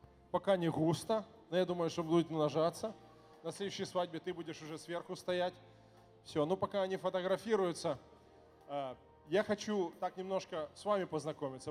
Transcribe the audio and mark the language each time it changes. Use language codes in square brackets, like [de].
[uk] Поки не густо, але я думаю, що будуть множатися. [ru] На следующей свадьбі ти будеш уже зверху стоять. [uk] Все, ну поки вони фотографуються. [ru] Я хочу так немножко с вами познакомиться.